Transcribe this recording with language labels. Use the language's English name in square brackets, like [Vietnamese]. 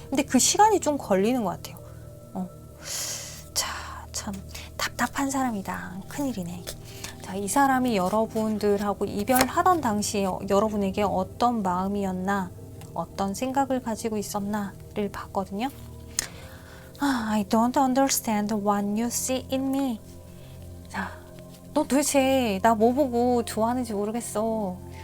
[Korean] 근데 그 시간이 좀 걸리는 것 같아요. 자, 참 답답한 사람이다. 큰일이네. 자, 이 사람이 여러분들하고 이별하던 당시에 여러분에게 어떤 마음이었나, 어떤 생각을 가지고 있었나를 봤거든요. [English] I don't understand what you see in me. [Korean] 자, 너 도대체 나 뭐 보고 좋아하는지 모르겠어.